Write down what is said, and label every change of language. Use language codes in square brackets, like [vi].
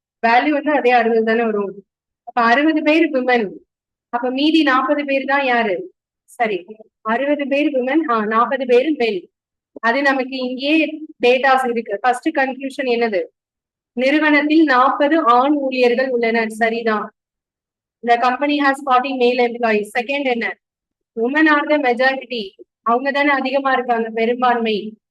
[ta] Value வந்து அதே 60 தானே வரும். அப்ப 60 பேர் விமன். அப்ப மீதி 40 பேர் தான் யாரு? சரி, 60 பேர் விமன், 40 பேர் மென். அது நமக்கு இங்கே டேட்டாஸ் இருக்கு. ஃபர்ஸ்ட் கன்க்ளூஷன் என்னது? நிறுவனத்தில் 40 ஆண் ஊழியர்கள் உள்ளனர். சரிதான். [en] The company has 40 male employees. [ta] Second என்ன? [en] women are the majority. [ta] அவங்க தானே அதிகமா இருக்காங்க, பெரும்பான்மை.